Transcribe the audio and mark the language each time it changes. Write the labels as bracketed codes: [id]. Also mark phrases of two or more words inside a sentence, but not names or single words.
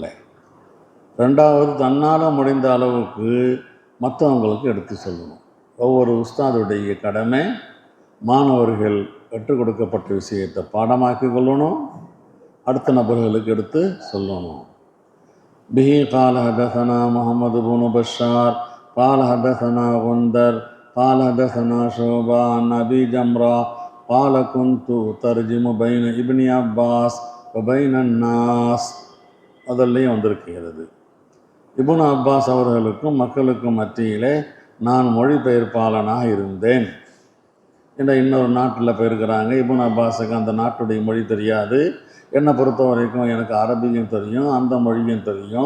[ta] ரெண்டாவது, தன்னால் முடிந்த அளவுக்கு மற்றவங்களுக்கு எடுத்து சொல்லணும். ஒவ்வொரு உஸ்தாதுடைய கடமை மாணவர்கள் கற்றுக் கொடுக்கப்பட்ட விஷயத்தை பாடமாக்கி கொள்ளணும், அடுத்த நபர்களுக்கு எடுத்து சொல்லணும். [ar] به قال حدثنا محمد بن بشار قال حدثنا غندر قال حدثنا شعبة عن أبي جمرة قال كنت أترجم بين ابن عباس وبين الناس. [ta] அதெல்லாம் வந்திருக்கிறது. இப்னு அப்பாஸ் அவர்களுக்கும் மக்களுக்கும் மத்தியிலே நான் மொழிபெயர்ப்பாளனாக இருந்தேன். இன்னொரு நாட்டில் போயிருக்கிறாங்க. இப்னு அப்பாஸுக்கு அந்த நாட்டுடைய மொழி தெரியாது. என்னை பொறுத்த வரைக்கும் எனக்கு அரபியும் தெரியும், அந்த மொழியும் தெரியும்.